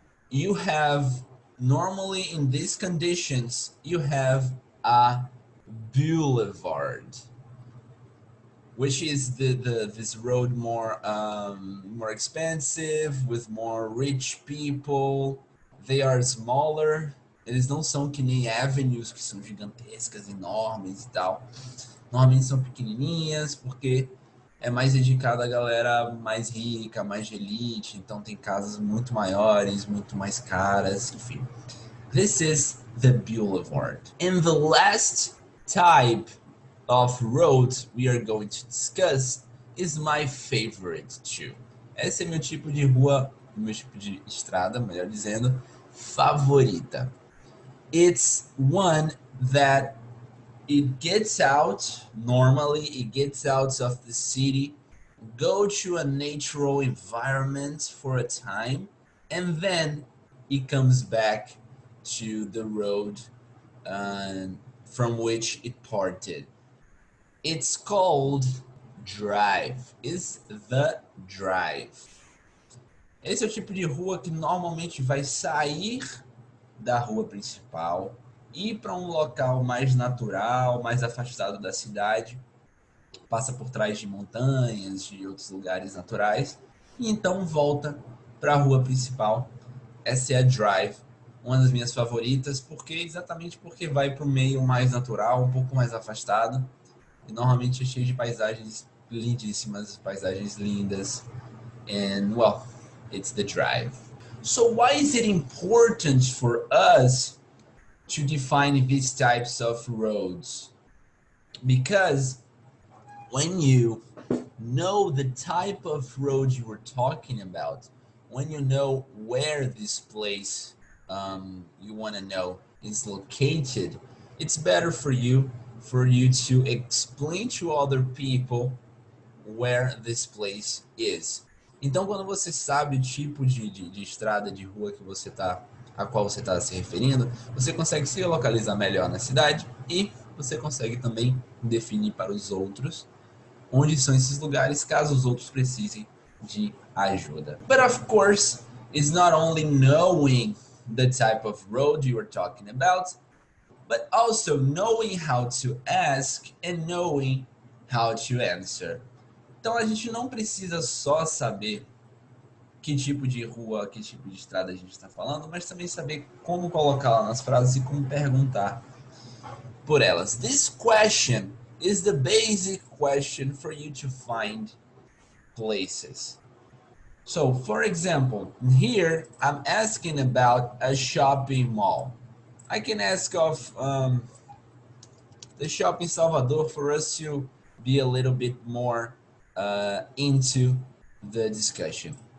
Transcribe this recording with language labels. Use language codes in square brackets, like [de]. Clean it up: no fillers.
[en] You have, normally in these conditions, you have a boulevard, which is this road more expensive, with more rich people. They are smaller. [pt] Eles não são que nem avenues, que são gigantescas, enormes e tal. Normalmente são pequenininhas, porque é mais dedicado à galera mais rica, mais de elite. Então tem casas muito maiores, muito mais caras, enfim. [en] This is the boulevard. And the last type of roads we are going to discuss is my favorite too. [pt] Esse é meu tipo de rua, meu tipo de estrada, melhor dizendo, favorita. [en] It's one that it gets out, normally it gets out of the city, go to a natural environment for a time, and then it comes back to the road from which it parted. It's called drive. Is the drive. [pt] Esse é o tipo de rua que normalmente vai sair da rua principal, ir para um local mais natural, mais afastado da cidade, passa por trás de montanhas, de outros lugares naturais, e então volta para a rua principal. Essa é a drive, uma das minhas favoritas, exatamente porque vai para o meio mais natural, um pouco mais afastado, e normalmente é cheio de paisagens lindíssimas, paisagens lindas, [en] and well, it's the drive. So why is it important for us to define these types of roads? Because when you know the type of road you were talking about, when you know where this place you want to know is located, it's better for you to explain to other people where this place is. [pt] Então, quando você sabe o tipo de estrada, de rua que você tá, a qual você está se referindo, você consegue se localizar melhor na cidade e você consegue também definir para os outros onde são esses lugares, caso os outros precisem de ajuda. [en] But of course, it's not only knowing the type of road you are talking about, but also knowing how to ask and knowing how to answer. [pt] Então a gente não precisa só saber que tipo de rua, que tipo de estrada a gente está falando, mas também saber como colocá-la nas frases e como perguntar por elas. [en] This question is the basic question for you to find places. So, for example, here I'm asking about a shopping mall. I can ask of the shop in Salvador for us to be a little bit more into the discussion.